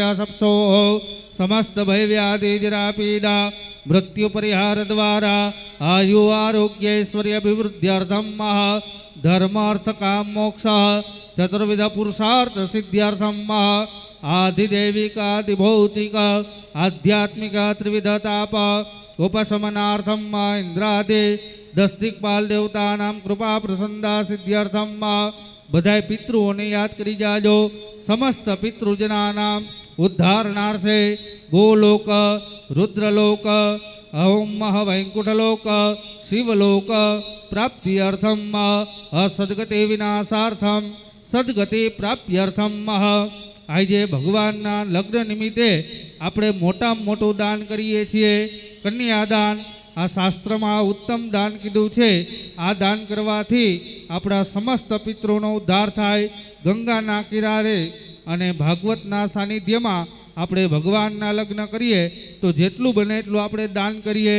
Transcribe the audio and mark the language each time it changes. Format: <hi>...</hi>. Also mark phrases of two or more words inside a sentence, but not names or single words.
<sa>सप्सो समस्त भय व्याधि जरा पीडा मृत्यु परिहार द्वारा आयु आरोग्य ऐश्वर्य अभिवृद्ध्यर्थं महा धर्म अर्थ काम मोक्ष चतुर्विध पुरुषार्थ सिद्ध्यर्थं महा आधिदैविक आधिभौतिक आध्यात्मिक त्रिविध ताप उपशमनार्थं महा इंद्रादि 10 दिक्पाल देवतानां कृपा प्रसन्नता सिद्ध्यर्थं महा</sa> <gu>બધાય પિતૃઓને યાદ કરી જાજો।</gu> <sa>समस्त पितृजनानां उद्धारणार्थे गोलोक रुद्रलोक अहोम वैकुंठलोक शिवलोक प्राप्त्यर्थं असद्गति विनाशार्थं सद्गति प्राप्त्यर्थं</sa> <gu>આજે ભગવાનના લગ્ન નિમિત્તે આપણે મોટામાં મોટું દાન કરીએ છીએ કન્યાદાન। આ શાસ્ત્રમાં ઉત્તમ દાન કીધું છે। આ દાન કરવાથી આપણા સમસ્ત પિતૃનો ઉદ્ધાર થાય। ગંગાના કિનારે અને ભાગવતના સાનિધ્યમાં આપણે ભગવાનના લગ્ન કરીએ તો જેટલું બને એટલું આપણે દાન કરીએ।</gu>